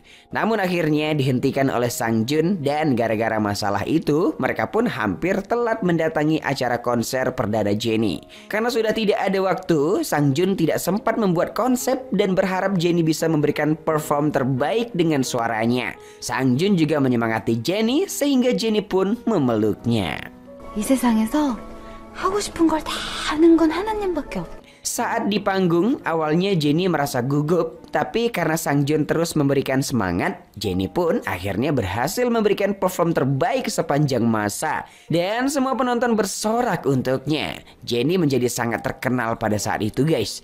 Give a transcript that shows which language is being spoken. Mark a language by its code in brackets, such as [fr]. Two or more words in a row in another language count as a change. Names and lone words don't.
[id] Namun akhirnya dihentikan oleh Sang Jun dan gara-gara masalah itu mereka pun hampir telat mendatangi acara konser perdana Jenny. Karena sudah tidak ada waktu, Sang Jun tidak sempat membuat konsep dan berharap Jenny bisa memberikan perform terbaik dengan suaranya. Sang Jun juga menyemangati Jenny sehingga Jenny pun memeluknya. [ko] 이 세상에서 하고 싶은 걸 다 하는 건 하나님밖에 없어. [id] Saat di panggung, awalnya Jenny merasa gugup, tapi karena Sang Jun terus memberikan semangat, Jenny pun akhirnya berhasil memberikan perform terbaik sepanjang masa. Dan semua penonton bersorak untuknya. Jenny menjadi sangat terkenal pada saat itu guys.